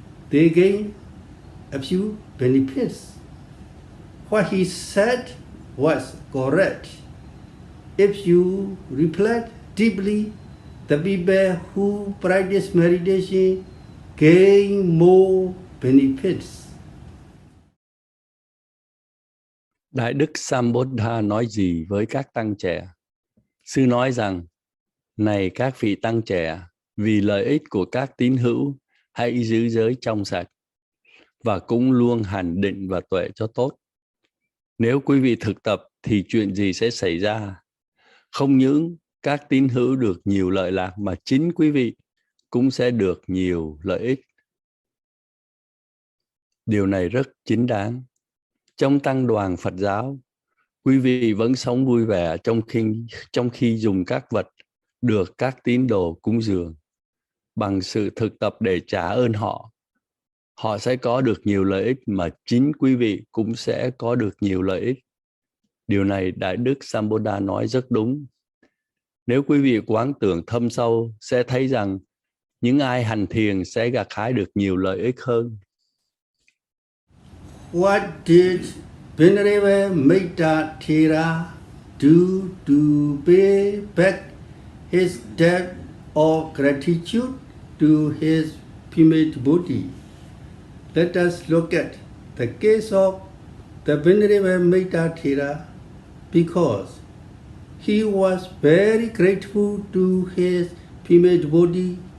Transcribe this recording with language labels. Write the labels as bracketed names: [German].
[English] They gain a few benefits. What he said was correct. If you reflect deeply, the people who practice meditation gain more benefits. [Vietnamese] Đại Đức Sambuddha nói gì với các tăng trẻ? Sư nói rằng, này các vị tăng trẻ, vì lợi ích của các tín hữu, hãy giữ giới trong sạch và cũng luôn hành định và tuệ cho tốt. Nếu quý vị thực tập thì chuyện gì sẽ xảy ra? Không những các tín hữu được nhiều lợi lạc mà chính quý vị cũng sẽ được nhiều lợi ích. Điều này rất chính đáng. Trong tăng đoàn Phật giáo, quý vị vẫn sống vui vẻ trong khi dùng các vật được các tín đồ cúng dường. Bằng sự thực tập để trả ơn họ, họ sẽ có được nhiều lợi ích mà chính quý vị cũng sẽ có được nhiều lợi ích. Điều này Đại Đức Sambuddha nói rất đúng. Nếu quý vị quán tưởng thâm sâu, sẽ thấy rằng những ai hành thiền sẽ gặt hái được nhiều lợi ích hơn. [English] What did Venerable Thera do to pay back his debt of gratitude to his female devotee? Let us look at the case of the Venerable Thera, because he was very grateful to his female devotee.